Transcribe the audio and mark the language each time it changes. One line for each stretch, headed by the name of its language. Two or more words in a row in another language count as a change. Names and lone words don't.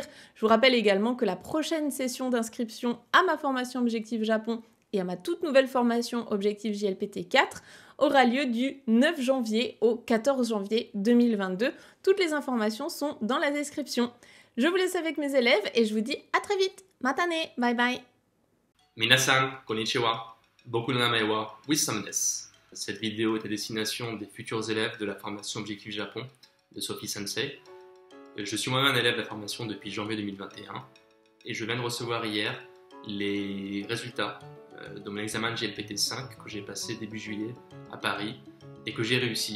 French: Je vous rappelle également que la prochaine session d'inscription à ma formation Objectif Japon et à ma toute nouvelle formation Objectif JLPT 4 aura lieu du 9 janvier au 14 janvier 2022. Toutes les informations sont dans la description. Je vous laisse avec mes élèves et je vous dis à très vite.
English: Matane, bye bye.
Japanese: 皆さん、こんにちは。僕の名前はWissamです.
French: Cette vidéo est à destination des futurs élèves de la formation Objectif Japon de Sophie Sensei. Je suis moi-même un élève de la formation depuis janvier 2021 et je viens de recevoir hier les résultats de mon examen de JLPT 5 que j'ai passé début juillet à Paris et que j'ai réussi.